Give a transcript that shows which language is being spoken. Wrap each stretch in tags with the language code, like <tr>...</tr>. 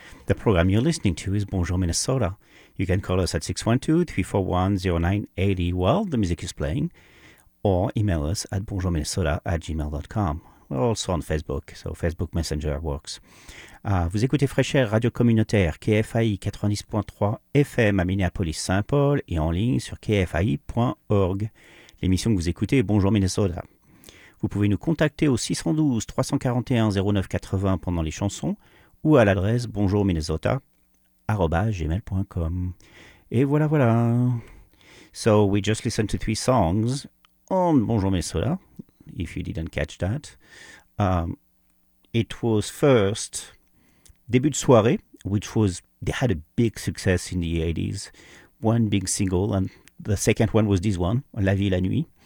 <en>The program you're listening to is Bonjour Minnesota. You can call us at 612-341-0980 while the music is playing, or email us at bonjourminnesota@gmail.com. We're also on Facebook, so Facebook Messenger works.</en> <fr>Vous écoutez Fresh Air Radio Communautaire, KFAI 90.3 FM à Minneapolis, St. Paul, et en ligne sur kfai.org. L'émission que vous écoutez est Bonjour Minnesota. Vous pouvez nous contacter au 612-341-0980 pendant les chansons ou à l'adresse bonjourminnesota@gmail.com. Et voilà, voilà.</fr> <en>So, we just listened to three songs on Bonjour Minnesota, if you didn't catch that. It was first, début de soirée, which was, they had a big success in the 80s, one big single, and the second one was this one, La Vie et la Nuit.</en>